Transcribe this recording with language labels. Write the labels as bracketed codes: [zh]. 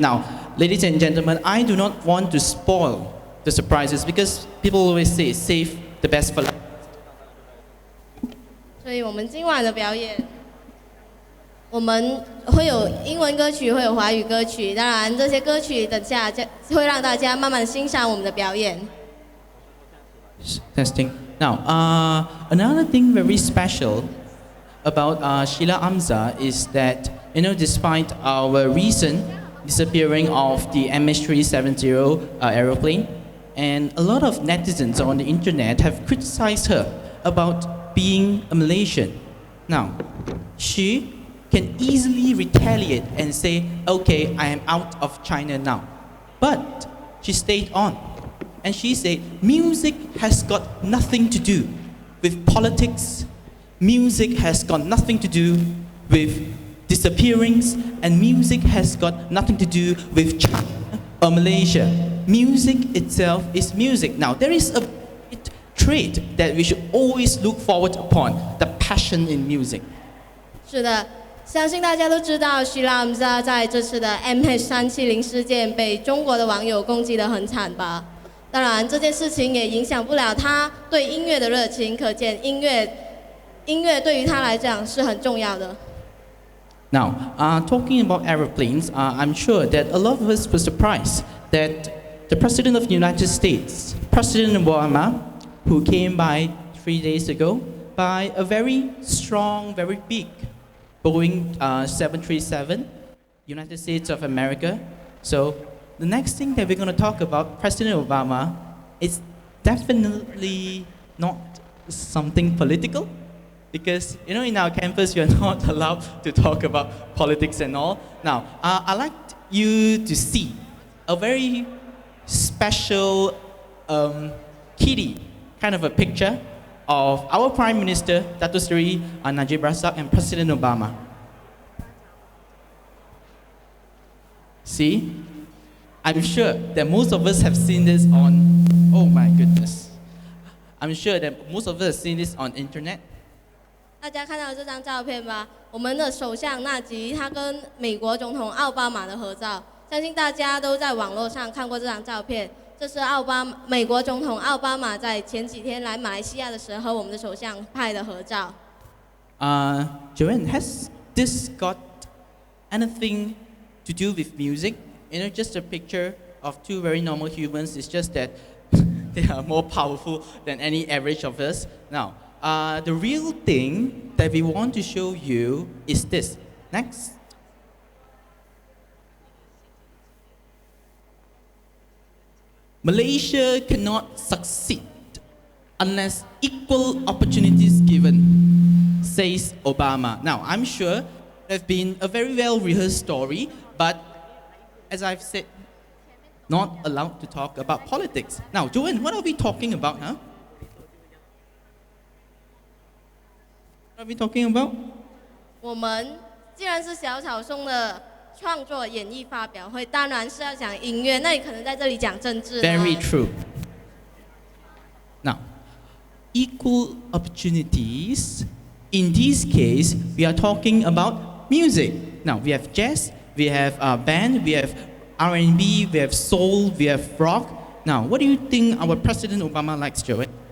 [en] Now, ladies and gentlemen, I do not want to spoil the surprises because people always say save the best for last. [zh] 所以我们今晚的表演。我们会有英文歌曲，会有华语歌曲。当然，这些歌曲等下会让大家慢慢欣赏我们的表演。 [en] Testing. Now, another thing very special about Sheila Amza is that, despite our recent disappearing of the MH370 aeroplane, and a lot of netizens on the internet have criticized her about being a Malaysian. Now, she can easily retaliate and say, okay, I am out of China now. But she stayed on. And she said, music has got nothing to do with politics. Music has got nothing to do with disappearings. And music has got nothing to do with China or Malaysia. Music itself is music. Now, there is a trait that we should always look forward upon, the passion in music. [zh] 是的。相信大家都知道，Sheila Amza在这次的 MH370事件被中国的网友攻击得很惨吧。当然，这件事情也影响不了他对音乐的热情，可见音乐对于他来讲是很重要的。 [en] Now, talking about aeroplanes, I'm sure that a lot of us were surprised that the President of the United States, President Obama, who came by 3 days ago, by a very strong, very big Boeing 737, United States of America. So the next thing that we're going to talk about, President Obama, is definitely not something political, because in our campus you're not allowed to talk about politics and all. Now, I'd like you to see a very special kitty kind of a picture of our Prime Minister, Dato Sri Najib Razak, and President Obama. See? I'm sure that most of us have seen this on, oh my goodness. I'm sure that most of us have seen this on internet. [zh] 大家看到这张照片吧？我们的首相纳吉他跟美国总统奥巴马的合照，相信大家都在网络上看过这张照片。这是美国总统奥巴马在前几天来马来西亚的时候，我们的首相拍的合照。 [en] Joanne, has this got anything to do with music? Just a picture of two very normal humans. It's just that they are more powerful than any average of us. Now, the real thing that we want to show you is this. Next. Malaysia cannot succeed unless equal opportunities given, says Obama. Now, I'm sure there's been a very well rehearsed story, but as I've said, not allowed to talk about politics. Now, Joanne, what are we talking about, huh? What are we talking about? [zh] 我们既然是小草送的创作演艺发表会，当然是要讲音乐，那你可能在这里讲政治呢。 [en] Very true. Now, equal opportunities. In this case, we are talking about music. Now, we have jazz, we have band, we have R&B, we have soul, we have rock. Now, what do you think our President Obama likes, Joey?